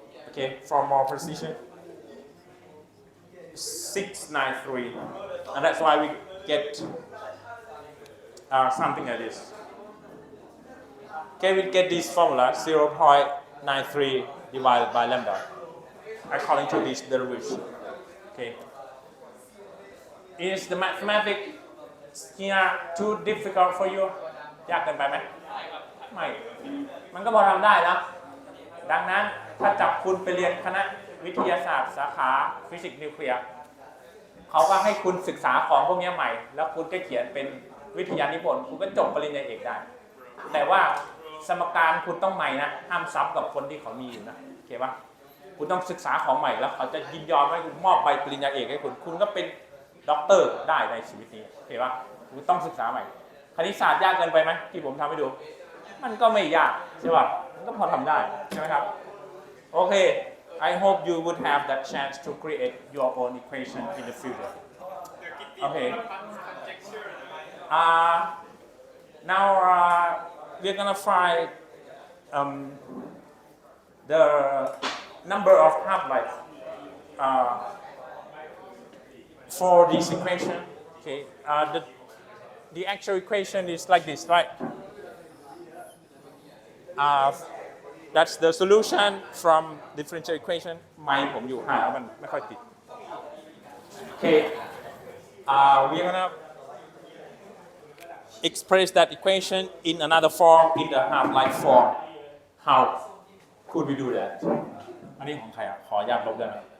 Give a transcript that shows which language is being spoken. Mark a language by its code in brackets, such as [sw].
[en] Okay, for more precision. 693, and that's why we get something like this. Okay, we get this formula 0.93 divided by lambda according to this derivation. Okay, is the mathematics here too difficult for you? [th] ยากเกินไปไหมไม่มันก็พอทำได้นะดังนั้นถ้าจับคุณไปเรียนคณะวิทยาศาสตร์สาขาฟิสิกส์นิวเคลียร์เขาก็ให้คุณศึกษาของพวกนี้ใหม่แล้วคุณก็เขียนเป็นวิทยานิพนธ์คุณก็จบปริญญาเอกได้ แต่ว่าสมการคุณต้องใหม่นะห้ามซ้ำกับคนที่เขามีอยู่นะโอเคปะคุณต้องศึกษาของใหม่แล้วเขาจะยินยอมให้คุณมอบใบปริญญาเอกให้คุณก็เป็นด็อกเตอร์ได้ในชีวิตนี้โอเคปะคุณต้องศึกษาใหม่คณิตศาสตร์ยากเกินไปไหมที่ผมทำให้ดูมันก็ไม่ยากใช่ปะมันก็พอทำได้ใช่ไหมครับโอเค [en] I hope you would have that chance to create your own equation in the future. Okay. Now we're gonna find the number of half-life for this equation. Okay. The actual equation is like this, right? That's the solution from differential equation. ไมค์ผมอยู่ห่างมันไม่ค่อยติด Okay, we're gonna express that equation in another form, in the half-life form. [th] How could we do that? อันนี้ของใครอ่ะขออนุญาตลบได้ไหม